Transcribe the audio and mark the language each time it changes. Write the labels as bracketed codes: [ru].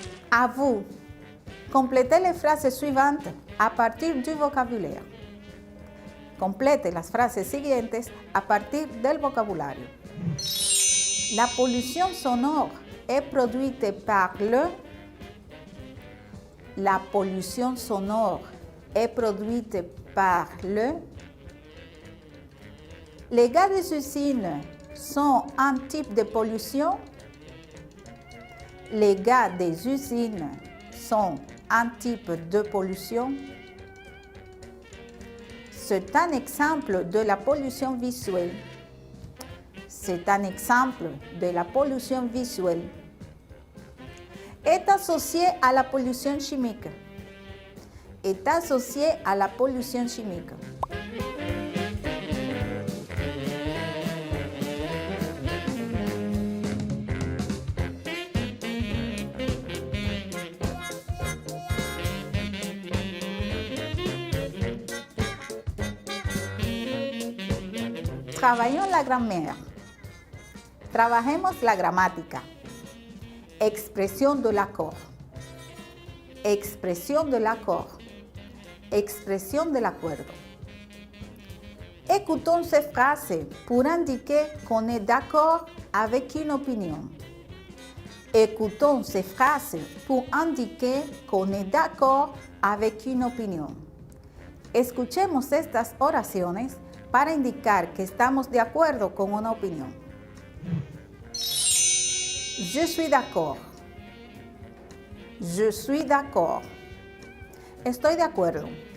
[fr] À vous, complétez les phrases suivantes à partir du vocabulaire. [es] Complete las frases siguientes a partir del vocabulario. [fr] La pollution sonore est produite par le. La pollution sonore est produite par le. Les gaz des usines sont un type de pollution. Les gaz des usines sont un type de pollution. C'est un exemple de la pollution visuelle. C'est un exemple de la pollution visuelle. Est associé à la pollution chimique. Est associé à la pollution chimique. Travaillons la grammaire. [es] Trabajemos la gramática. Expresión [fr] de l'accord. Expresión de l'accord. [es] Expresión del acuerdo. [fr] Écoutons ces phrases pour indiquer qu'on est d'accord avec une opinion. Écoutons ces phrases pour indiquer qu'on est d'accord avec une opinion. [es] Escuchemos estas oraciones para indicar que estamos de acuerdo con una opinión. [fr] Je suis d'accord. Je suis d'accord. [es] Estoy de acuerdo.